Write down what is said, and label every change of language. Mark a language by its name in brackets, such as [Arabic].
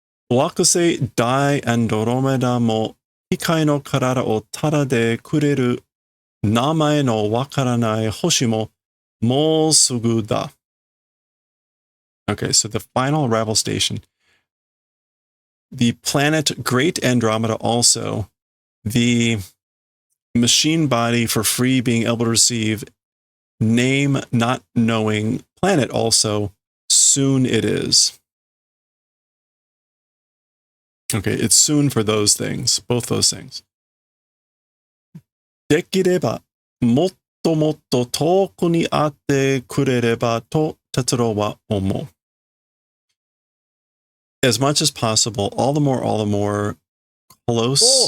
[Japanese] 惑星ダイアンドロメダも機械の体をタダでくれる名前のわからない星ももうすぐだ. [English] Okay, so the final arrival station. The planet Great Andromeda also, the machine body for free being able to receive name not knowing planet also, soon it is. Okay, it's soon for those things, both those things. [Japanese] できればもっともっと遠くにあってくれればと哲郎は思う. [English] As much as possible, all the more close.